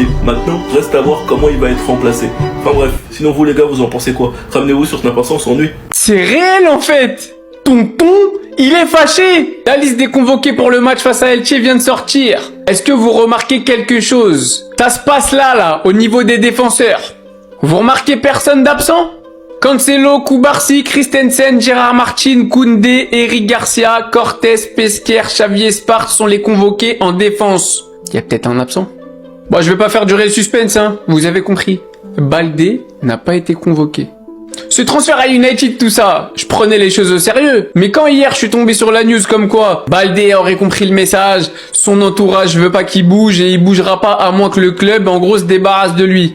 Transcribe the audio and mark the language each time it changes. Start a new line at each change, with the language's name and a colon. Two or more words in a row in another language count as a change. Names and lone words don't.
French: Maintenant, reste à voir comment il va être remplacé. Enfin bref, sinon vous les gars, vous en pensez quoi? Ramenez-vous sur Snap, on s'ennuie. C'est réel en fait. Tonton, il est fâché. La liste des convoqués pour le match face à Elche vient de sortir. Est-ce que vous remarquez quelque chose? Ça se passe là, au niveau des défenseurs. Vous remarquez personne d'absent? Cancelo, Cubarsí, Christensen, Gérard Martin, Koundé, Eric Garcia, Cortés, Pesquer, Xavi Espart sont les convoqués en défense. Il y a peut-être un absent. Bon, je vais pas faire durer le suspense, hein. Vous avez compris. Baldé n'a pas été convoqué. Ce transfert à United, tout ça, je prenais les choses au sérieux. Mais quand hier, je suis tombé sur la news comme quoi Baldé aurait compris le message, son entourage veut pas qu'il bouge et il bougera pas à moins que le club, en gros, se débarrasse de lui.